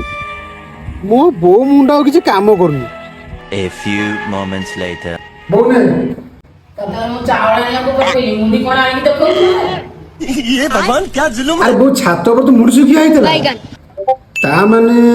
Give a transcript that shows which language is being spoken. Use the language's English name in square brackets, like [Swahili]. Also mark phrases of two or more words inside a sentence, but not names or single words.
[Odia] ମୋ ବୋଉ ମୁଣ୍ଡ ଆଉ କିଛି କାମ କରୁନି। [English] A few moments later. [Odia] ବୋଉ ନେ ତତେ ମୁଁ ଚାଉଳ ଆଣିବାକୁ ପଠେଇଲି ମୁଣ୍ଡି କଣ ଆଣିକି ଦେଖଉଛୁ? ଆରେ ବୋଉ ଛାତ ଉପରେ ତ ମୁଢି ଶୁଖିଆ ହେଇଥିଲା। ତା ମାନେ